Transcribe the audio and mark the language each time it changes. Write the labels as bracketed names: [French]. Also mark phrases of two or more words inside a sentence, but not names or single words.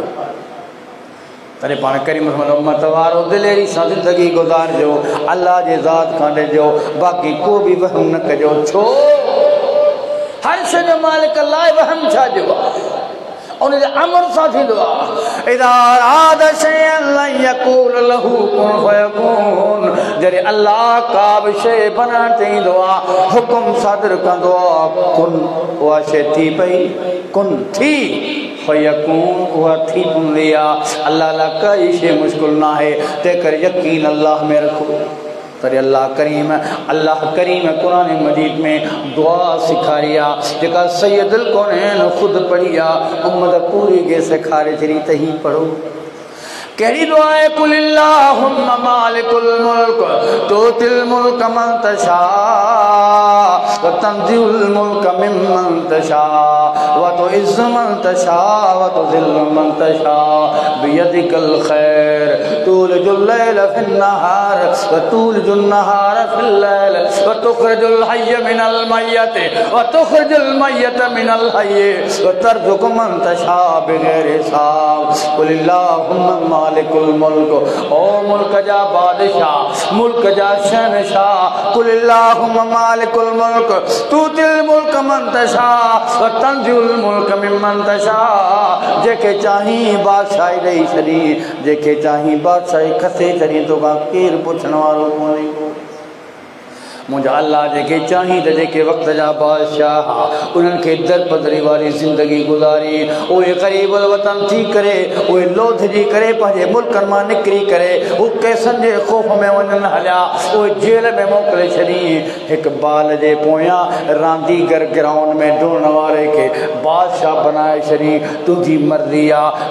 [Sindhi] तॾहिं पाण करीम उम्मत वारो दिलेरी सां ज़िंदगी गुज़ारिजो अल्लाह जे ज़ात खां ॾिजो बाक़ी को बि वहम न कजो। छो हर शइ जो मालिक लाइ वहम छा जो उन जे अमर सां थींदो आहे। [Arabic] إذا أراد شيئا أن يقول له كن فيكون [Sindhi] जॾहिं अल्लाह का बि शइ बनण चईंदो आहे हुकुम सादिर कंदो आहे कुन उहा शइ थी पई कुन थी फयकून उहा थी पवंदी आहे। अल्लाह लाइ काई शइ मुश्किल न आहे तंहिं करे यकीन अल्लाह में रखो। तरी अल्लाह करीम कुरान मजीद में दुआ सिखारी आहे जेका सैयदुल कौनैन खुद पढ़ी आहे उम्मत पूरी के सिखारे छॾी त ही पढ़ो। कहिड़ी दुआ आहे [Arabic] قل اللهم مالك الملك تؤتي الملك من تشاء وتنزع الملك ممن تشاء وتعز من تشاء وتذل من تشاء بيدك الخير تولج الليل في النهار وتولج النهار في الليل وتخرج الحي من الميت وتخرج الميت من الحي وترزق من تشاء بغير حساب. قل اللهم مالك الملك [Sindhi] ओ मुल्क जा बादशाह मुल्क जा शहनशाह [Arabic] قل اللهم مالك الملك تؤتي الملك من تشاء وتنزع الملك ممن تشاء [Sindhi] जेके चाही बादशाही ॾेई छॾी जेके चाही बादशाही खसे छॾी तोखां केरु पुछण वारो कोन्हे। मुझा अल्लाह जेके चाही त जेके वक्त जा बादशाह उन्हनि खे दर पदरी वाली ज़िंदगी गुज़ारी उहे ग़रीबुल वतन थी करे उहे लोधजी करे पंहिंजे मुल्कनि मां निकिरी करे हू कैसनि जे ख़ौफ़ में वञनि हलिया उहे जेल में मोकिले छॾी हिकु बाल जे पोयां रांदीगर ग्राउंड में डोड़ण वारे खे बादशाह बनाए छॾी तुंहिंजी मर्ज़ी आहे।